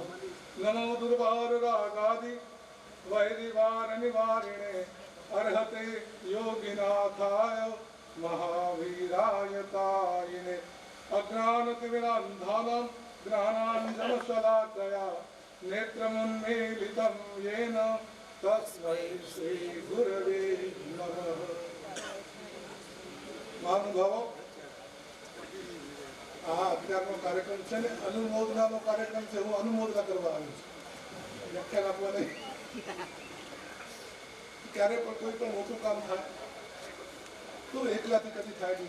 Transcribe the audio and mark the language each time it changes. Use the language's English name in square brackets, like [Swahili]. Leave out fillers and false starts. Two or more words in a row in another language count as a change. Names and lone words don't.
[Sanskrit] नमो दुर्वारुरागादि वैरिवारनिवारिणे अर्हते योगिनाथाय महावीरायतायिने. अज्ञानतिमिरान्धानां ज्ञानाञ्जनशलाकया नेत्रमुन्मीलितं येन तस्मै श्रीगुरवे नमः. [Gujarati] મહાનુભાવો, આ અત્યારનો કાર્યક્રમ છે ને અનુમોદનાનો કાર્યક્રમ છે. હું અનુમોદના કરવા આવ્યો છું, વ્યાખ્યાન આપવા નહીં. ક્યારે પણ કોઈ પણ મોટું કામ થાય તો એકલાથી કદી થાય નહીં.